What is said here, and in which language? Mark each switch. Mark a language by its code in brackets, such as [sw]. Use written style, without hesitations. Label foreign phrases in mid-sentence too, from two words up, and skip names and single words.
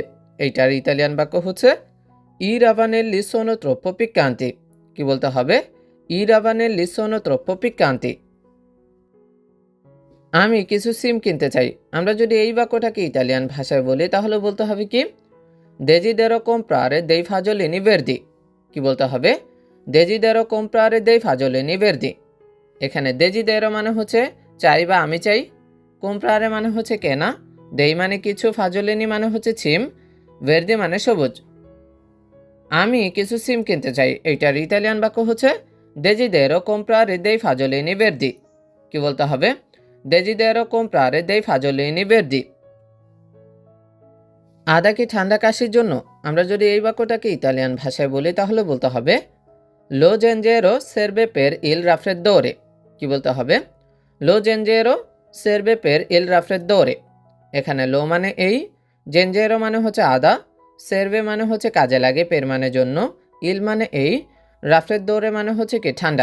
[bn] এইটার ইতালিয়ান বাক্য হচ্ছে [it] I ravanelli sono troppo piccanti. [bn] কি বলতে হবে? [it] I ravanelli sono troppo piccanti. [bn] আমি কিছু সিম কিনতে চাই। আমরা যদি এই বাক্যটাকে ইতালিয়ান ভাষায় বলি তাহলে বলতে হবে কি [it] desidero comprare dei fagiolini verdi. [bn] কি বলতে হবে? [it] desidero comprare dei fagiolini verdi. [bn] এখানে দেজিদেরো মানে হচ্ছে চাই বা আমি চাই, comprare মানে হচ্ছে কেনা, দেই মানে কিছু, ফাজলিনি মানে হচ্ছে সিম, ভের্দি মানে সবুজ। আমি কিছু সিম কিনতে চাই, এইটার ইতালিয়ান বাক্য হচ্ছে [it] desidero comprare dei fagiolini verdi. [bn] কি বলতে হবে? [it] desidero comprare dei fagiolini verdi. [bn] আদা কি ঠান্ডা কাশির জন্য? আমরা যদি এই বাক্যটাকে ইতালিয়ান ভাষায় বলি তাহলে বলতে হবে [it] lo zenzero serve per il raffreddore. [bn] কি বলতে হবে? [it] lo zenzero serve per il raffreddore. [bn] এখানে লো মানে এই, জেঞ্জেরো মানে হচ্ছে আদা, সেরবে মানে হচ্ছে কাজে লাগে, পের মানে জন্য, ইল মানে এই, রাফ্রেদ্দোরে মানে হচ্ছে কি ঠান্ডা।